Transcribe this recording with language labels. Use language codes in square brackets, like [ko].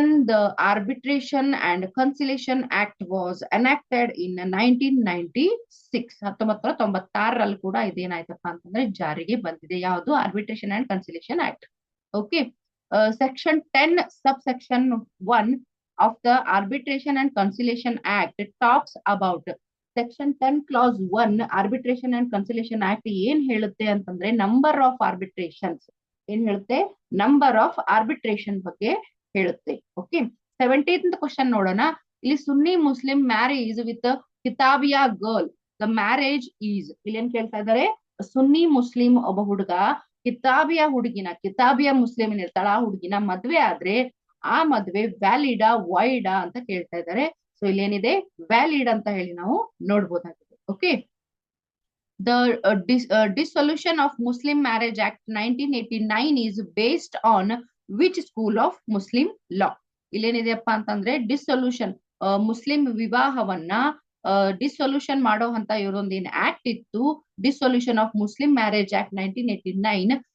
[en] The Arbitration and Conciliation Act was enacted in 1996. [kn] 1996ರಲ್ಲಿ ಕೂಡ ಇದೇನಾಯ್ತಪ್ಪ ಅಂತಂದ್ರೆ ಜಾರಿಗೆ ಬಂದಿದೆ. ಯಾವುದು? [en] Arbitration and conciliation act. Okay, section 10 subsection 1 of the arbitration and conciliation act talks about. [kn] Section 10 class 1 arbitration and conciliation act ಏನ್ ಹೇಳುತ್ತೆ ಅಂತಂದ್ರೆ number of ಆರ್ಬಿಟ್ರೇಷನ್ಸ್ ಏನ್ ಹೇಳುತ್ತೆ, ನಂಬರ್ ಆಫ್ ಆರ್ಬಿಟ್ರೇಷನ್ ಬಗ್ಗೆ ಹೇಳುತ್ತೆ. [en] okay, 17th question [kn] ನೋಡೋಣ. ಇಲ್ಲಿ [en] Sunni Muslim marriage with kitabia girl the marriage is. [kn] ಇಲ್ಲಿ ಏನ್ ಕೇಳ್ತಾ ಇದ್ದಾರೆ, ಸುನ್ನಿ ಮುಸ್ಲಿಂ ಒಬ್ಬ ಹುಡುಗ ಕಿತಾಬಿಯಾ ಮುಸ್ಲಿಂ ಇರ್ತಾಳ ಆ ಹುಡುಗಿನ ಮದ್ವೆ ಆದ್ರೆ ಆ ಮದ್ವೆ ವ್ಯಾಲಿಡಾ ವೈಡಾ ಅಂತ ಕೇಳ್ತಾ ಇದ್ದಾರೆ. ಸೊ ಇಲ್ಲೇನಿದೆ, ವ್ಯಾಲಿಡ್ ಅಂತ ಹೇಳಿ ನಾವು ನೋಡ್ಬೋದಾಗಿದೆ. [en] Okay, the dissolution of Muslim Marriage Act 1989 is based on which school of Muslim law? [kn] ಇಲ್ಲೇನಿದೆಯಪ್ಪ ಅಂತಂದ್ರೆ ಡಿಸೊಲ್ಯೂಷನ್, ಮುಸ್ಲಿಂ ವಿವಾಹವನ್ನ ಡಿಸೊಲ್ಯೂಷನ್ ಮಾಡೋ ಅಂತ ಇವರೊಂದು ಏನ್ ಆಕ್ಟ್ ಇತ್ತು, dissolution of Muslim marriage act 1989.